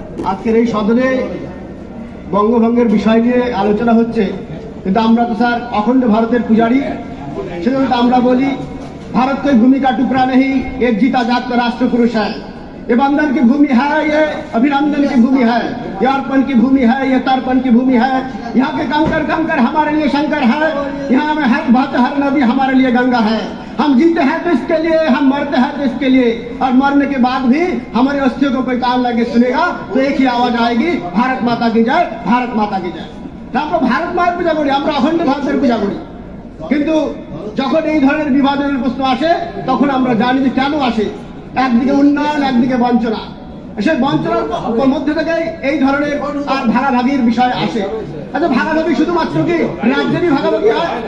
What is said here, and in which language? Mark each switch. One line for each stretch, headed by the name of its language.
Bangla: আজকের এই সদনে বঙ্গভঙ্গের বিষয় নিয়ে আলোচনা হচ্ছে, কিন্তু আমরা তো স্যার অখণ্ড ভারতের পূজারী। সেজন্য আমরা বলি
Hindi: भारत कोई भूमि का टुकड़ा नहीं, एक जीता जागता राष्ट्र पुरुष है। ये बंधन की भूमि है, ये अभिनंदन की भूमि है, ये अर्पण की भूमि है, ये तर्पण की भूमि है। यहाँ के कंकर कंकर हमारे लिए शंकर है, यहाँ में हर नदी हमारे लिए गंगा है। हम जीते हैं तो इसके लिए, हम मरते हैं तो इसके लिए, और मरने के बाद भी हमारे अस्थियों को कोई कान लगे सुनेगा तो एक ही आवाज आएगी, भारत माता की जय, भारत माता की जय।
Bangla: আমরা ভারত মায়ের পূজা করি, আমরা অখণ্ড ভারতের পূজা করি, কিন্তু যখন এই ধরনের বিভাজনের প্রশ্ন আসে তখন আমরা জানি যে কেন আসে। একদিকে উন্নয়ন, একদিকে বঞ্চনা, সেই বঞ্চনার মধ্যে থেকে এই ধরনের আর ভাগাভাগির বিষয় আসে। আচ্ছা, ভাগাভাগি শুধুমাত্র কি রাজ্যেরই ভাগাভাগি হয়?